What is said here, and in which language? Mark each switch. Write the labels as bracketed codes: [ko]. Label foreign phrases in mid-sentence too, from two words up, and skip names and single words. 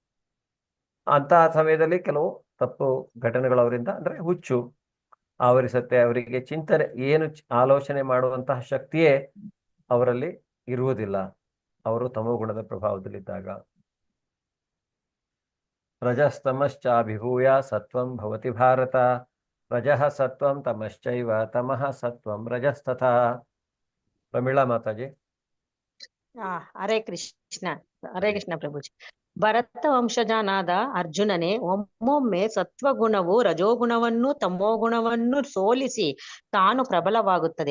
[kn] ಅಂತ ಸಮಯದಲ್ಲಿ ಕೆಲವು ತಪ್ಪು ಘಟನೆಗಳು ಅವರಿಂದ ಅಂದ್ರೆ ಹುಚ್ಚು ಆವರಿಸುತ್ತೆ. ಅವರಿಗೆ ಚಿಂತನೆ ಏನು ಆಲೋಚನೆ ಮಾಡುವಂತಹ ಶಕ್ತಿಯೇ ಅವರಲ್ಲಿ ಇರುವುದಿಲ್ಲ, ಅವರು ತಮೋ ಗುಣದ ಪ್ರಭಾವದಲ್ಲಿದ್ದಾಗ. [sa] ರಜಸ್ತಮಶ್ಚಾಭಿಭೂಯ ಸತ್ವಂ ಭವತಿ ಭಾರತ, ರಜಃ ಸತ್ವಂ ತಮಶ್ಚೈವ ತಮಃ ಸತ್ವಂ ರಜಸ್ತಥಾ. [kn] ಪ್ರಮೀಳಾ ಮಾತಾಜಿ. ಹರೇ ಕೃಷ್ಣ ಪ್ರಭುಜಿ. ಭರತ ವಂಶಜನಾದ ಅರ್ಜುನನೇ, ಒಮ್ಮೊಮ್ಮೆ ಸತ್ವಗುಣವು ರಜೋಗುಣವನ್ನು ತಮೋಗುಣವನ್ನು ಸೋಲಿಸಿ ತಾನು ಪ್ರಬಲವಾಗುತ್ತದೆ.